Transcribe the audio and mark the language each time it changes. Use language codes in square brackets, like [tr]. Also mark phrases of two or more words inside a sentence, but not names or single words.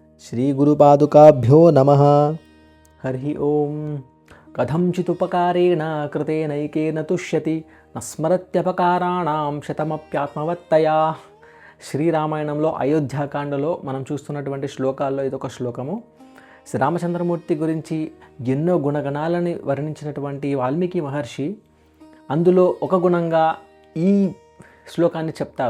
[sa] श्रीगुरुपादुकाभ्यो नमः। हरिः ओं। कथञ्चिदुपकारेण कृतेनैकेन तुष्यति न స్మరత్యపకారాణం శతమప్యాత్మవత్తయా. [te] శ్రీరామాయణంలో అయోధ్యాకాండలో మనం చూస్తున్నటువంటి శ్లోకాల్లో ఇదొక శ్లోకము. శ్రీరామచంద్రమూర్తి గురించి ఎన్నో గుణగణాలని వర్ణించినటువంటి వాల్మీకి మహర్షి అందులో ఒక గుణంగా ఈ శ్లోకాన్ని చెప్తారు.